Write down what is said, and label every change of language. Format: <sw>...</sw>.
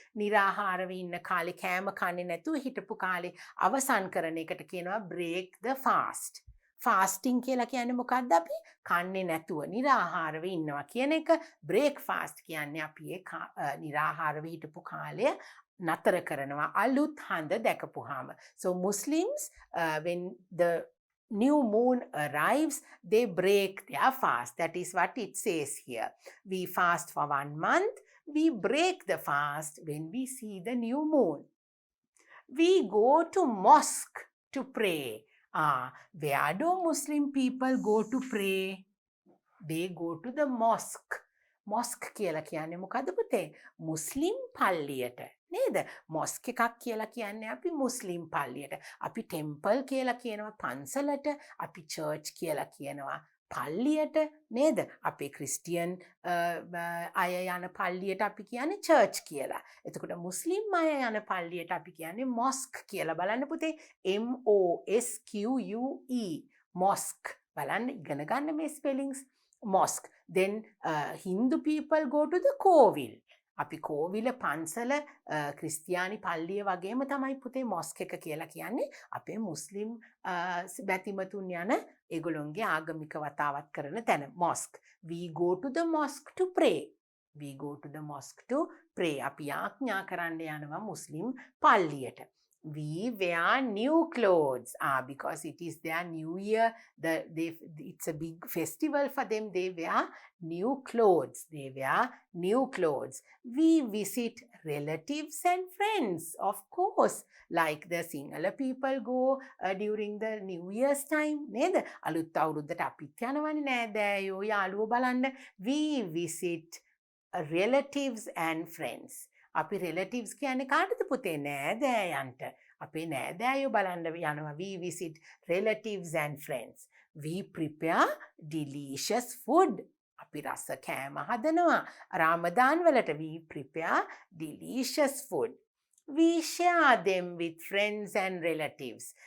<si>නිරාහාරව ඉන්න කාලේ කෑම කන්නේ නැතුව හිටපු කාලේ අවසන් කරන එකට කියනවා</si> <en>break the fast.</en> <si>fasting කියලා කියන්නේ මොකක්ද? අපි කන්නේ නැතුව නිරාහාරව ඉන්නවා කියන එක.</si> <en>break fast</en> <si>කියන්නේ අපි ඒ නිරාහාරව හිටපු කාලය නතර කරනවා අලුත් හඳ දැකපුවාම.</si> <en>So Muslims when the new moon arrives, they break their fast. That is what it says here. We fast for 1 month. We break the fast when we see the new moon. We go to mosque to pray. Where do Muslim people go to pray? They go to the mosque.</en> <si>Mosque කියලා කියන්නේ මොකද්ද පුතේ? මුස්ලිම් පල්ලියට. නේද? මොස්ක් එකක් කියලා කියන්නේ අපි මුස්ලිම් පල්ලියට. අපි ටෙම්පල් කියලා කියනවා පන්සලට. අපි චර්ච් කියලා කියනවා පල්ලියට. නේද? අපේ ක්‍රිස්ටියන් අය යන පල්ලියට අපි කියන්නේ චර්ච් කියලා. එතකොට මුස්ලිම් අය යන පල්ලියට අපි කියන්නේ මොස්ක් කියලා. බලන්න පුතේ. MOSQUE. මොස්ක්. බලන්න ඉගෙන ගන්න මේ spellings. Mosque.</si> <en>Then Hindu people go to the කෝවිල්.</en> <si>අපි කෝවිල පන්සල ක්‍රිස්තියානි පල්ලිය වගේම තමයි පුතේ මොස්ක් එක කියලා කියන්නේ. අපේ මුස්ලිම් බැතිමතුන් යන ඒගොල්ලොන්ගේ ආගමික වතාවත් කරන තැන මොස්ක්.</si> <en>We go to the mosque to pray. We go to the mosque to pray.</en> <si>අපි යාඥා කරන්න යනවා මුස්ලිම් පල්ලියට.</si> <en>We wear new clothes because it is their new year. It's a big festival for them. They wear new clothes. They wear new clothes. We visit relatives and friends, of course, like the Sinhala people go during the New Year's time.</en> <si>නේද? අලුත් අවුරුද්දට අපිත් යනවනේ නෑදෑයෝ යාළුවෝ බලන්න.</si> <en>We visit relatives and friends.</en> <si>අපි relatives කියන්නේ කාටද පුතේ? නෑදෑයන්ට. අපේ නෑදෑයෝ බලන්න යනවා.</si> <en>We visit relatives and friends. We prepare delicious food.</en> <si>අපි රස කෑම හදනවා. Ramadan වලට</si> <en>we prepare delicious food. We share them with friends and relatives.</en>